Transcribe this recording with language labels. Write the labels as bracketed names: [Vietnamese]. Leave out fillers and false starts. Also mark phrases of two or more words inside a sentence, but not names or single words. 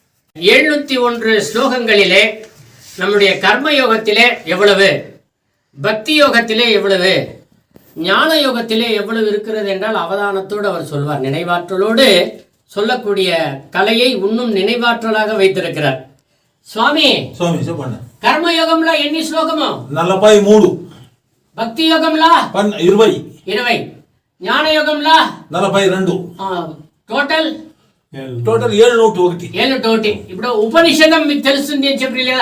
[Tamil] 701 ஸ்லோகங்களிலே நம்முடைய கர்மயோகத்திலே எவ்வளவு, பக்தி யோகத்திலே எவ்வளவு, ஞான யோகத்திலே எவ்வளவு இருக்கிறது என்றால் அவதானத்தோடு அவர் சொல்வார். நினைவாற்றலோடு சொல்லக்கூடிய கலையை இன்னும் நினைவாற்றலாக வைத்திருக்கிறார் சுவாமி. [Telugu] కర్మయోగంలో ఎన్ని శ్లోకము? 43. భక్తి యోగంలో 20. జ్ఞాన యోగంలో 42. టోటల్ 701. ఇప్పుడు ఉపనిషదం మీకు తెలుస్తుంది అని చెప్పి లేదా?